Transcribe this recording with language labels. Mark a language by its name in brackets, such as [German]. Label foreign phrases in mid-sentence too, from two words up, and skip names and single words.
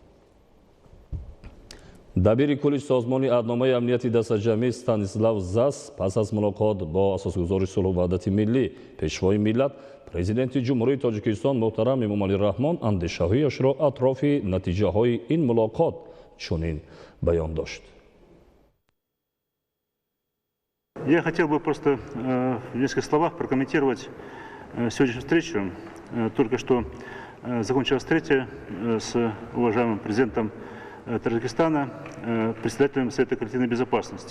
[Tajik] дабири кулли созмони аҳдномаи амнияти дастаҷамъӣ Станислав Зас пас аз мулоқот бо асосгузори сулҳу ваҳдати миллӣ, пешвои миллат, президенти ҷумҳурии Тоҷикистон муҳтарам Эмомалӣ Раҳмон андешаҳояшро атрофи натиҷаҳои ин мулоқот чунин баён дошт. [Russian] Я хотел бы просто в нескольких словах прокомментировать сегодняшнюю встречу. Только что закончилась встреча с уважаемым президентом Таджикистана, председателем Совета коллективной безопасности.